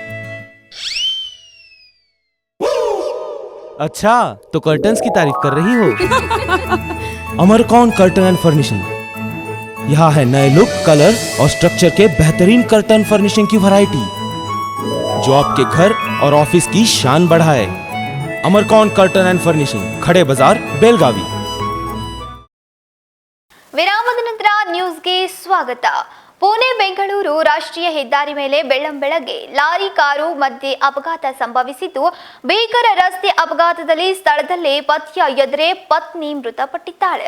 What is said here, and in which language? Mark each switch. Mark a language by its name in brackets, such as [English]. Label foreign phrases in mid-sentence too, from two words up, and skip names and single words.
[Hindi] अच्छा, तो कर्टन्स की तारीफ कर रही हो? अमरकौन कर्टन एंड फर्निशिंग। यहाँ है नए लुक, कलर और स्ट्रक्चर के बेहतरीन [English] curtain furnishing [Hindi] की वैरायटी, जो आपके घर और ऑफिस की शान बढ़ाए। अमरकौन कर्टन एंड फर्निशिंग, खड़े बाजार, बेलगावी। [Kannada] ವಿರಾಮದ ನಂತರ ನ್ಯೂಸ್ಗೆ ಸ್ವಾಗತ. ಪುಣೆ ಬೆಂಗಳೂರು ರಾಷ್ಟ್ರೀಯ ಹೆದ್ದಾರಿ ಮೇಲೆ ಬೆಳ್ಳಂಬೆಳಗ್ಗೆ ಲಾರಿ ಕಾರು ಮಧ್ಯೆ ಅಪಘಾತ ಸಂಭವಿಸಿದ್ದು, ಭೀಕರ ರಸ್ತೆ ಅಪಘಾತದಲ್ಲಿ ಸ್ಥಳದಲ್ಲೇ ಪತಿಯ ಎದುರೇ ಪತ್ನಿ ಮೃತಪಟ್ಟಿದ್ದಾಳೆ.